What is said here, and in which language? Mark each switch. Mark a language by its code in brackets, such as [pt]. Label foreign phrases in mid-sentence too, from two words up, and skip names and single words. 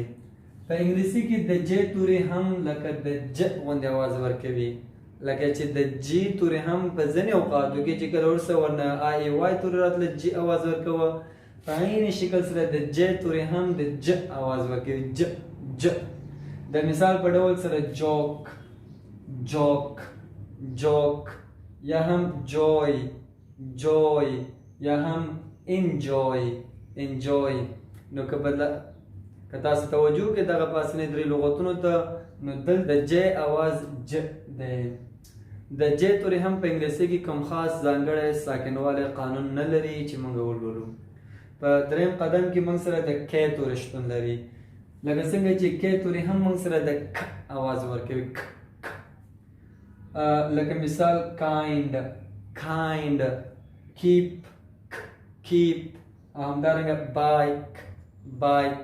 [ps] په انګلیسي کې د جې تورې هم لکه د ج غوندې اواز ورکوي، لکه چې د جی تورې هم په ځینې اوقاتو کې چې کله ورسره ورنه آی وای تورې راتله جی اواز ورکوه، په عین شکل سره د جې تورې هم د ج اواز ورکوي، ج. د مثال په ډول سره جوک یا هم جوی یا هم انجوی. نو که تاسو توجه وکړئ دغه پاسنۍ 3 لغتونو ته، نو دلته د ج اواز ج دی. د جې تورې هم په انګلیسي کې کوم خاص ځانګړی ساکنوالی قانون نه لري چې موږ ولولو. په دریم قدم کې موږ سره د کې تورې شتون لري، لکه څنګه چې کې تورې هم موږ سره د ک اواز ورکوي، لکه مثال کایند، کیپ، همدارنګه بایک.